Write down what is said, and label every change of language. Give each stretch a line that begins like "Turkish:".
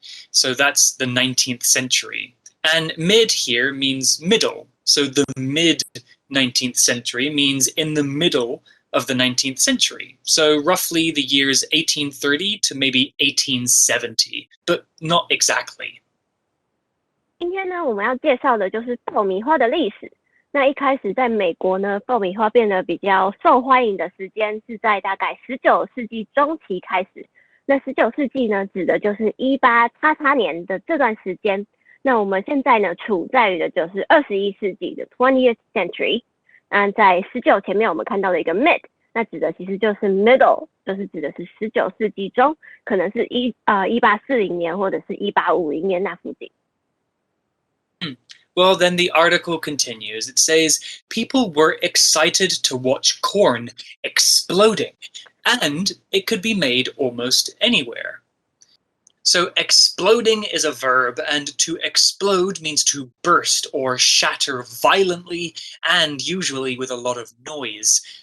English: So that's the 19th century. And mid here means middle. So the mid-19th century means in the middle of the 19th century. So roughly the years 1830 to maybe 1870, but not exactly.
Chinese: 今天呢，我们要介绍的就是爆米花的历史。那一开始在美国呢，爆米花变得比较受欢迎的时间是在大概19世纪中期开始。那19世纪呢，指的就是18XX年的这段时间。那我们现在呢，处在于的就是21世纪的
English: 20th century。
Chinese: 在19前面我们看到的一个 mid， 那指的其实就是 middle， 就是指的是19世纪中，可能是1840年或者是1850年那附近。
English: Well, then the article continues. It says, people were excited to watch corn exploding, and it could be made almost anywhere. So exploding is a verb, and to explode means to burst or shatter violently and usually with a lot of noise.